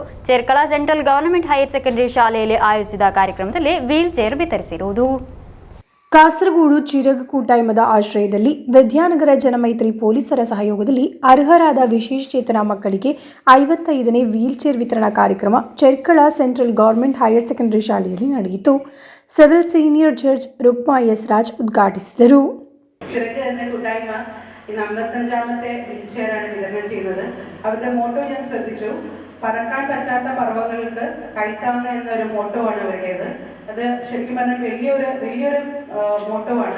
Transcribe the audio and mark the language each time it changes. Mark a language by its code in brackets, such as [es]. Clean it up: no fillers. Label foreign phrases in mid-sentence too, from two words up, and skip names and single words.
[kn] ಚೆರ್ಕಳ ಸೆಂಟ್ರಲ್ ಗವರ್ನಮೆಂಟ್ ಹೈಯರ್ ಸೆಕೆಂಡರಿ ಶಾಲೆಯಲ್ಲಿ ಆಯೋಜಿಸಿದ ಕಾರ್ಯಕ್ರಮದಲ್ಲಿ ವೀಲ್ ಚೇರ್ ವಿತರಿಸಿರುವುದು. ಕಾಸರಗೋಡು ಚಿರಗ್ ಕೂಟಾಯಮದ ಆಶ್ರಯದಲ್ಲಿ ವಿದ್ಯಾನಗರ ಜನಮೈತ್ರಿ ಪೊಲೀಸರ ಸಹಯೋಗದಲ್ಲಿ ಅರ್ಹರಾದ ವಿಶೇಷಚೇತನ ಮಕ್ಕಳಿಗೆ 55ನೇ ವೀಲ್ ಚೇರ್ ವಿತರಣಾ ಕಾರ್ಯಕ್ರಮ ಚೆರ್ಕಳ ಸೆಂಟ್ರಲ್ ಗವರ್ನಮೆಂಟ್ ಹೈಯರ್ ಸೆಕೆಂಡರಿ ಶಾಲೆಯಲ್ಲಿ ನಡೆಯಿತು. സിവിൽ സീനിയർ ജഡ്ജ് രുക്മ എസ് രാജ് ഉദ്ഘാടിಸಿದರು. [ml] ചിറക് എന്ന കൂട്ടായ്മ ഇന്ന് 55ാമത്തെ വീൽ ചെയറാണ് വിതരണം ചെയ്യുന്നത്. അവരുടെ മോട്ടോ ഞാൻ ശ്രദ്ധിച്ചു. പറക്കാൻ പറ്റാത്ത പറവകൾക്ക് കൈത്താങ്ങ എന്നൊരു മോട്ടോ ആണ് അവരുടേത്. അത് ശരിക്കും പറഞ്ഞാൽ വലിയൊരു മോട്ടോ ആണ്.